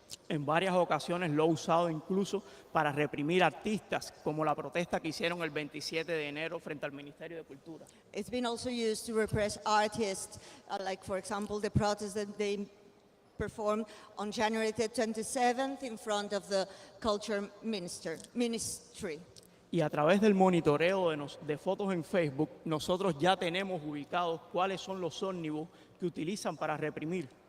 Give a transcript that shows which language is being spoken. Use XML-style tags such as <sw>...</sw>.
<es>En varias ocasiones lo ha usado incluso para reprimir artistas, como la protesta que hicieron el 27 de enero frente al Ministerio de Cultura.</es> <en>It's been also used to repress artists, like for example the protest that they performed on January the 27th in front of the Culture Ministry.</en> <es>Y a través del monitoreo de fotos en Facebook, nosotros ya tenemos ubicados cuáles son los ómnibus que utilizan para reprimir.</es>